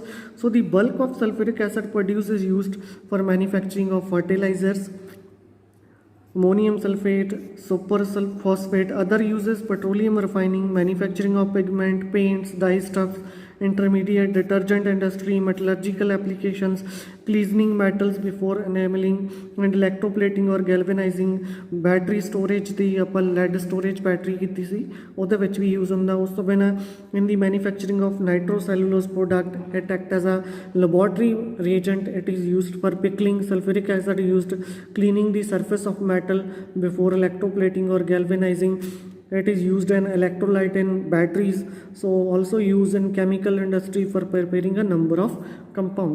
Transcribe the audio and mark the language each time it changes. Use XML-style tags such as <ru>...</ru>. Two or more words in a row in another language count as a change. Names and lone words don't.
<en>So the bulk of sulfuric acid produced is used for manufacturing of fertilizers, ammonium sulfate, superphosphate. Other uses: petroleum refining, manufacturing of pigment, paints, dyestuffs, intermediate, detergent industry, metallurgical applications, cleaning metals before enameling, and electroplating or galvanizing. Battery storage</en> <pa>ਦੀ ਆਪਾਂ</pa> <en>lead storage battery</en> <pa>ਕੀਤੀ ਸੀ ਉਹਦੇ ਵਿੱਚ ਵੀ use ਹੁੰਦਾ. ਉਸ ਤੋਂ ਬਿਨਾਂ</pa> <en>in the manufacturing of nitrocellulose product, it act as a laboratory reagent. It is used for pickling. Sulfuric acid used cleaning the surface of metal before electroplating or galvanizing. It is used in electrolyte in batteries, so also used in chemical industry for preparing a number of compounds.</en>